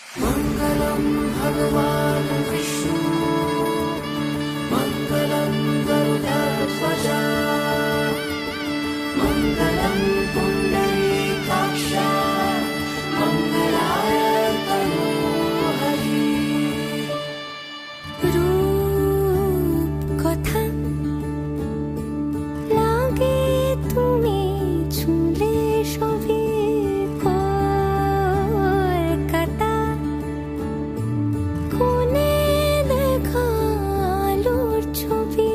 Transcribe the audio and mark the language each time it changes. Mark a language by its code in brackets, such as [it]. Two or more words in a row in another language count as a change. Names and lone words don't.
[sa] मंगलम भगवान विष्णु मंगलम गरुड़ध्वज मंगलम पुंडरीकाक्ष मंगलाय तनोहरि [bn] রূপ কথা লাগে তুমি ছুঁলে সবই কলকাতা কোণে দেখা আলোর ছবি